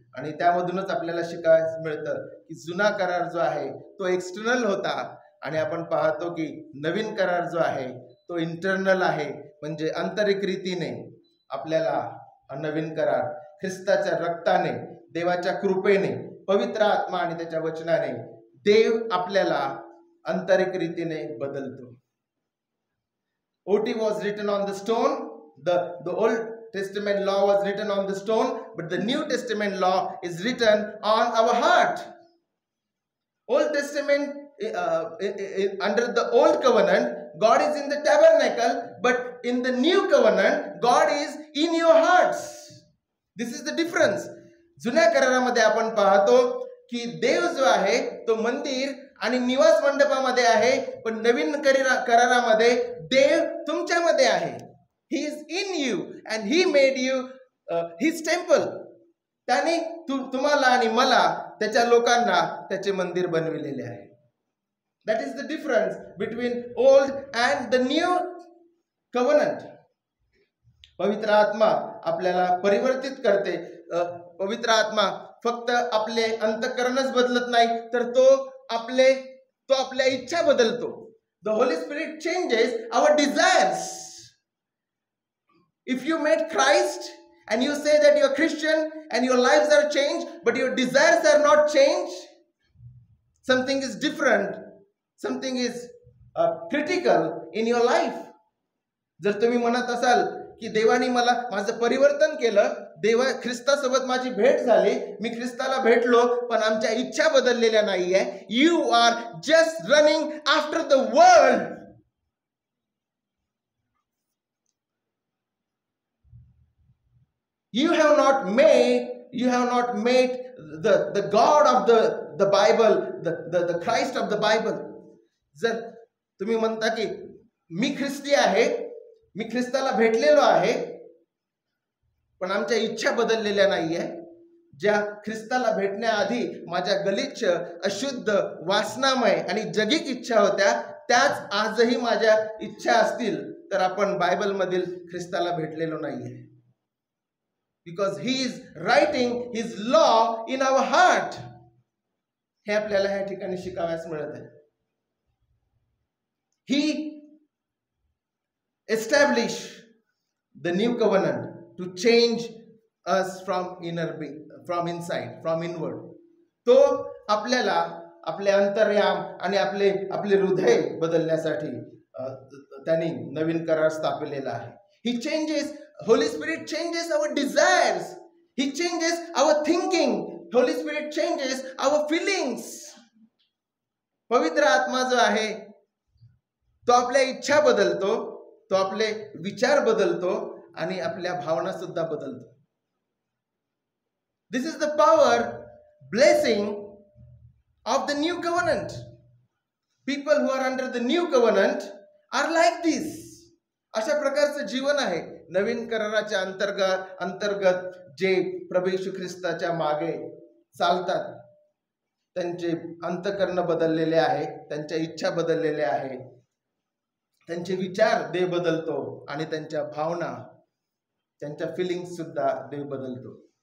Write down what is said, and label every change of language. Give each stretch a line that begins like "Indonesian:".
Marathi: आणि त्यामधूनच आपल्याला शिकायला मिळतं की जुना करार जो आहे तो एक्सटर्नल होता आणि आपण पाहतो की नवीन करार जो आहे तो इंटरनल आहे. म्हणजे आंतरिक रीतीने आपल्याला नवीन करार ख्रिस्ताच्या रक्ताने, देवाच्या कृपेने, पवित्र आत्मा आणि त्याच्या वचनाने देव आपल्याला आंतरिक रीतीने बदलतो.
English: OT was written on the stone. The Old Testament law was written on the stone, but the New Testament law is written on our heart. Old Testament under the old covenant, God is in the tabernacle, but in the new covenant, God is in your hearts. This is the difference.
Marathi: जुन्या करारामध्ये आपण पाहतो की देव जो आहे तो मंदिर आणि निवास मंडपामध्ये आहे, पण नवीन करारामध्ये देव तुमच्यामध्ये आहे.
English: He is in you and he made you his temple.
Marathi: त्याने तुम्हाला आणि मला, त्याच्या लोकांना त्याचे मंदिर बनविलेले आहे.
English: That is the difference between old and the new covenant.
Marathi: पवित्र आत्मा आपल्याला परिवर्तित करते. पवित्र आत्मा फक्त आपले अंतःकरणच बदलत नाही, तर तो आपल्या इच्छा बदलतो.
English: The Holy Spirit changes our desires. If you met Christ and you say that you are Christian and your lives are changed, but your desires are not changed, something is different. Something is critical in your life.
Marathi: जर तुम्ही म्हणत असाल की देवाने माझं परिवर्तन केलं, ख्रिस्तासोबत माझी भेट झाली, मी ख्रिस्ताला भेटलो, पण आमच्या इच्छा बदललेल्या नाहीये.
English: You are just running after the world. You have not made the God of the Bible, the Christ of the Bible.
Marathi: जर तुम्ही म्हणता की मी ख्रिस्ती आहे, मी ख्रिस्ताला भेटलेलो आहे, पण आमच्या इच्छा बदललेल्या नाहीये. ज्या ख्रिस्ताला भेटण्याआधी माझ्या गलिच्छ, अशुद्ध, वासनामय आणि जगिक इच्छा होत्या, त्याच आजही माझ्या इच्छा असतील, तर आपण बायबल मधील ख्रिस्ताला भेटलेलो नाहीये.
English: Because he is writing his law in our heart.
Marathi: हे आपल्याला ह्या ठिकाणी शिकावयास मिळत आहे.
English: He established the new covenant to change us from inside, from inward.
Marathi: तो आपल्याला आपले अंतर्याम आणि आपले हृदय बदलण्यासाठी त्यांनी नवीन करार स्थापिलेला आहे.
English: He changes, Holy Spirit changes our desires, he changes our thinking, Holy Spirit changes our feelings.
Marathi: पवित्र आत्मा जो आहे तो आपल्या इच्छा बदलतो, तो आपले विचार बदलतो आणि आपल्या भावना सुद्धा बदलतो.
English: This is the power, blessing of the new covenant. People who are under the new covenant are like this.
Marathi: अशा प्रकारचं जीवन आहे नवीन कराराच्या अंतर्गत जे प्रभू येशू ख्रिस्ताच्या मागे चालतात. त्यांचे अंतःकरण बदललेले आहे, त्यांच्या इच्छा बदललेल्या आहे, त्यांचे विचार देव बदलतो आणि त्यांच्या भावना, त्यांच्या फिलिंग्स सुद्धा देव बदलतो.